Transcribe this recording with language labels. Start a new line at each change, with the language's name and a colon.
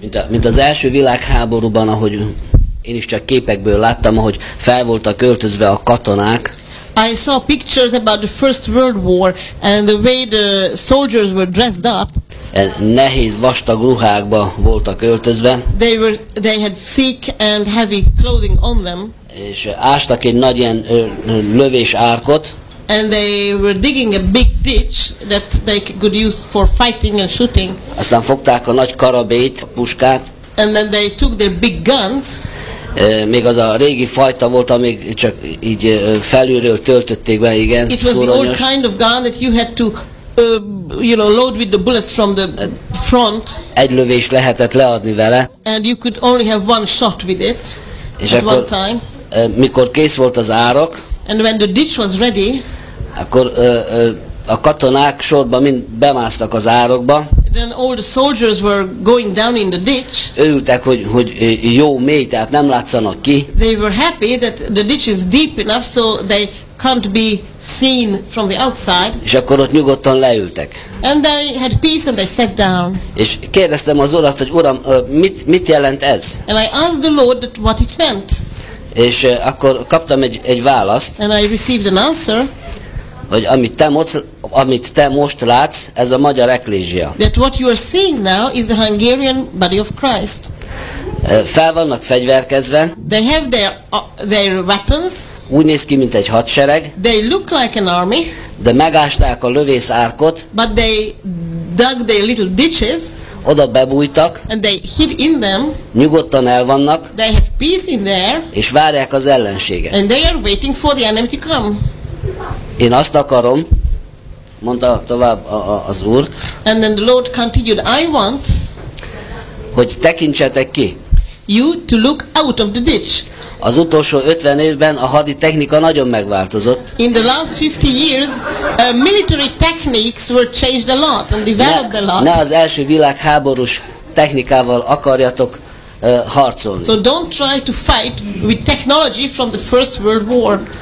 Hungarian: Mint az első világháborúban, ahogy én is csak képekből láttam, ahogy fel voltak költözve a katonák.
English: I saw pictures about the First World War and the way the soldiers were dressed up.
Hungarian: Nehéz vastag ruhákba voltak öltözve.
English: They had thick and heavy clothing on them.
Hungarian: És ástak egy nagy ilyen lövés árkot.
English: And they were digging a big ditch that they could use for fighting and shooting.
Hungarian: Aztán fogták a nagy karabét, a puskát.
English: And then they took their big guns.
Hungarian: Még az a régi fajta volt, amíg csak így felülről töltötték be, igen.
English: It was
Hungarian: szóranyos.
English: The old kind of gun that you had to load with the bullets from the front.
Hungarian: Egy lövés lehetett leadni vele.
English: And you could only have one shot with it.
Hungarian: És
English: at
Hungarian: akkor,
English: one time.
Hungarian: Mikor kész volt az árok.
English: And when the ditch was ready.
Hungarian: Akkor a katonák sorban mind bemásztak az árokba.
English: Then all the soldiers were going down in the ditch.
Hungarian: Örültek, hogy jó mély, tehát nem látszanak ki.
English: They were happy that the ditch is deep enough so they can't be seen from the outside.
Hungarian: És akkor ott nyugodtan leültek.
English: And they had peace and they sat down.
Hungarian: És kérdeztem az urat, hogy uram, mit jelent ez?
English: And I asked the Lord that what it meant.
Hungarian: És akkor kaptam egy választ.
English: And I received an answer.
Hungarian: Hogy amit te most látsz, ez a magyar eklézsia.
English: That what you are seeing now is the Hungarian body of Christ.
Hungarian: Fel vannak fegyverkezve.
English: They have their weapons.
Hungarian: Úgy néz ki, mint egy hadsereg.
English: They look like an army.
Hungarian: De megásták a lövész árkot.
English: But they dug their little ditches.
Hungarian: Oda bebújtak.
English: And they hid in them.
Hungarian: Nyugodtan el vannak.
English: They have peace in there.
Hungarian: És várják az ellenséget.
English: And they are waiting for the enemy to come.
Hungarian: Én azt akarom, mondta tovább az Úr.
English: And then the Lord continued, I want,
Hungarian: hogy tekintsetek ki.
English: You to look out of the ditch.
Hungarian: Az utolsó 50 évben a hadi technika nagyon megváltozott.
English: In the last 50 years, military techniques were changed a lot and developed a lot.
Hungarian: Ne az első világháborús technikával akarjatok harcolni.
English: So don't try to fight with technology from the First World War.